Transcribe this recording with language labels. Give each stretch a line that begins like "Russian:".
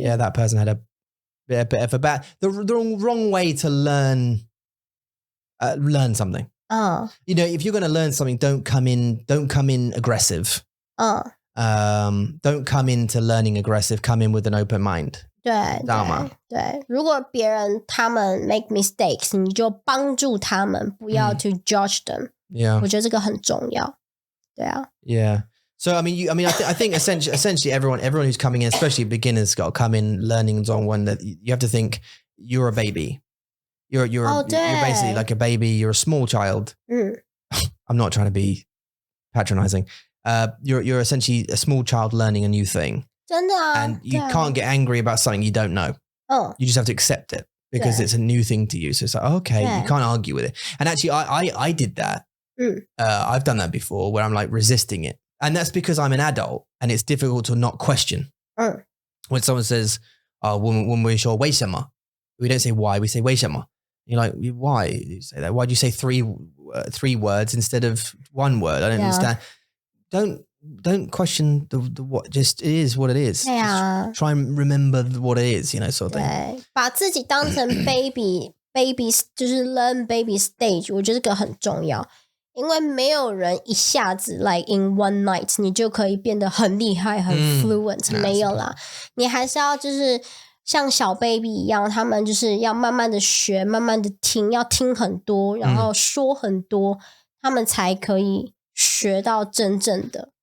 English: Yeah, that person had a bit of a bad, the wrong way to learn something. You know, if you're going to learn something, don't come in aggressive. Don't come into learning aggressive. Come in with an open mind.
Chinese: 对，知道吗？对，如果别人他们
English: make mistakes，
Chinese: 你就帮助他们，不要
English: to judge them。 Yeah，
Chinese: 我觉得这个很重要。对啊。
English: Yeah. So I think essentially everyone who's coming in, especially beginners, got to come in learning Zhongwen. That you have to think you're a baby. You're basically like a baby. You're a small child. I'm not trying to be patronizing. You're essentially a small child learning a new thing.
Chinese: 真的啊。
English: And you can't get angry about something you don't know. You just have to accept it because it's a new thing to you. So it's like, okay, you can't argue with it. And actually, I did that. I've done that before where I'm like resisting it. And that's because I'm an adult and it's difficult to not question. When someone says, oh,
Chinese: 问为说为什么?
English: We don't say why, we say
Chinese: 为什么?
English: You're like, why do you say that? Why do you say three words instead of one word? I don't understand. Don't question the what, just it is what it is. Just try and remember what it is, you know, sort of thing.
Chinese: 对，把自己当成 baby 就是
English: learn baby stage，
Chinese: 我觉得这个很重要。因为没有人一下子
English: like in one night
Chinese: 你就可以变得很厉害很 fluent，没有啦，你还是要就是像小 baby 一样，他们就是要慢慢的学，慢慢的听，要听很多，然后说很多，他们才可以学到真正的。